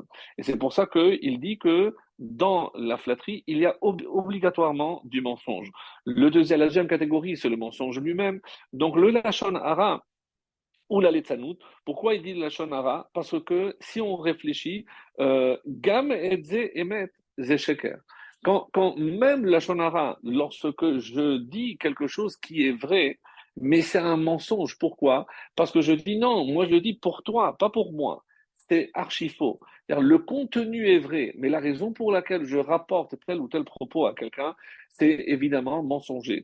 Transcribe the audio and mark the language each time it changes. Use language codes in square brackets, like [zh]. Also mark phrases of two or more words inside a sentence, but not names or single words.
[fr] Et c'est pour ça qu'il dit que dans la flatterie, il y a obligatoirement du mensonge. La deuxième catégorie, c'est le mensonge lui-même. Donc le [he] לשון הרע [fr] ou la letzanout. Pourquoi il dit le [he] לשון הרע? [fr] Parce que si on réfléchit, [he] גם את זה אמת זה שקר. [fr] Quand même la shonara, lorsque je dis quelque chose qui est vrai, mais c'est un mensonge. Pourquoi? Parce que je dis non, moi je le dis pour toi, pas pour moi. C'est archi faux. C'est-à-dire, le contenu est vrai, mais la raison pour laquelle je rapporte tel ou tel propos à quelqu'un, c'est évidemment mensonger.